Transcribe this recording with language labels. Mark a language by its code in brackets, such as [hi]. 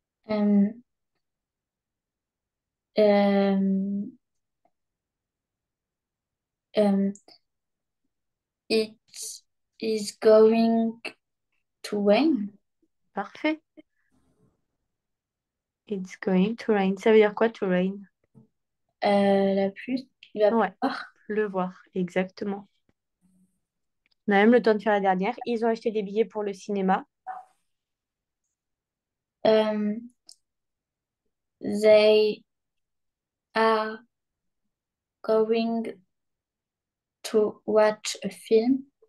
[en] Euh, euh, euh, it is going to rain. [fr] Parfait. [en] It's going to rain. [fr] Ça veut dire quoi, to rain? La pluie, il va Ouais, pleuvoir. pleuvoir, exactement. On a même le temps de faire la dernière. Ils ont acheté des billets pour le cinéma. [en] Euh, they are going to watch a film.